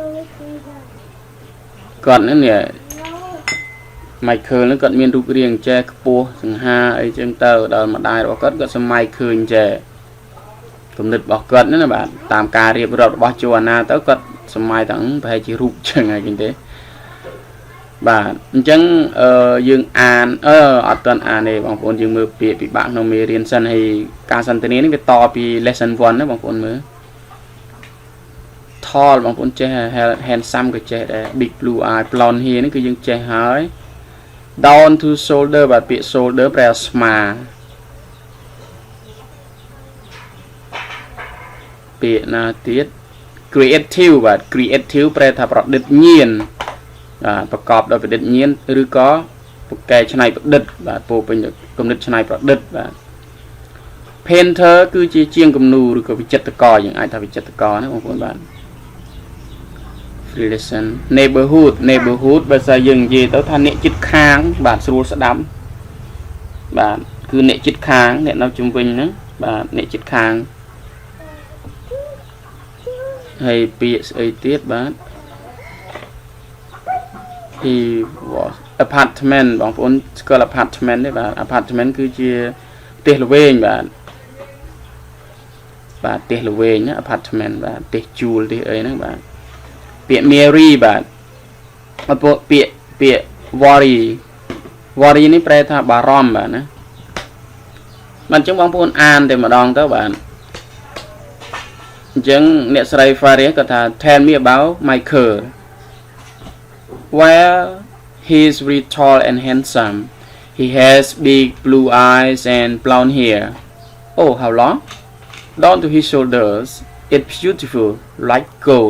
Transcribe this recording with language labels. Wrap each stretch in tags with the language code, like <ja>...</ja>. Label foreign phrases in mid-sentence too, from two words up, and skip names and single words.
<km>គាត់ហ្នឹងនេះMichael នឹងគាត់មានរូបរាងចេះខ្ពស់សង្ហាអីចឹងទៅដល់ម្ដាយរបស់គាត់គាត់សម័យឃើញចេះគំនិតរបស់គាត់ណាបាទតាមការរៀបរាប់របស់ជូអាណាទៅគាត់សម័យទាំងប្រហែលជារូបចឹងហើយចឹងទេបាទអញ្ចឹងយើងអានអត់ទាន់អានទេបងប្អូនយើងមើលពាក្យពិបាកក្នុងមេរៀនសិនហើយការសន្ទនានេះវាតពី lesson 1 ណាបងប្អូនមើល tall បងប្អូនចេះ handsome ក៏ចេះដែរ</km> <en>big blue eye blonde hair</en> <km>នេះគឺយើងចេះហើយ</km> <en>down to shoulder</en> <km>បាទពាក្យ shoulder ប្រែស្មា ពាក្យណាទៀត creative បាទ creative ប្រែថាប្រឌិតញៀនប្រកបដោយប្រឌិតញៀនឬក៏ ប្រកែកច្នៃប្រឌិតបាទពោពេញគំនិតច្នៃប្រឌិតបាទ painter គឺជាជាងគំនូរឬក៏វិចិត្រករយើងអាចថាវិចិត្រករណាបងប្អូនបាទ</km> <en>relation neighborhood</en> <km>បើសិនយើងនិយាយទៅថាអ្នកជិតខាងបាទស្រួលស្ដាប់បាទគឺអ្នកជិតខាងអ្នកនៅជុំវិញហ្នឹងបាទអ្នកជិតខាង ហើយពាក្យស្អីទៀតបាទ</km> <en>he was apartment</en> <km>បងប្អូនស្គាល់ apartment ទេបាទ apartment គឺជាផ្ទះល្វែងបាទ ផ្ទះល្វែងណា apartment បាទផ្ទះជួលផ្ទះអីហ្នឹងបាទពាក្យ Mary បាទពាក្យ worry នេះប្រែថាបារម្ភបាទណាបាទអញ្ចឹងបងប្អូនអានតែម្ដងទៅបាទអញ្ចឹងអ្នកស្រី Faria គាត់ថា</km> <en>tell me about Michael well he is very tall and handsome he has big blue eyes and blonde hair oh how long down to his shoulders it's beautiful like gold.</en>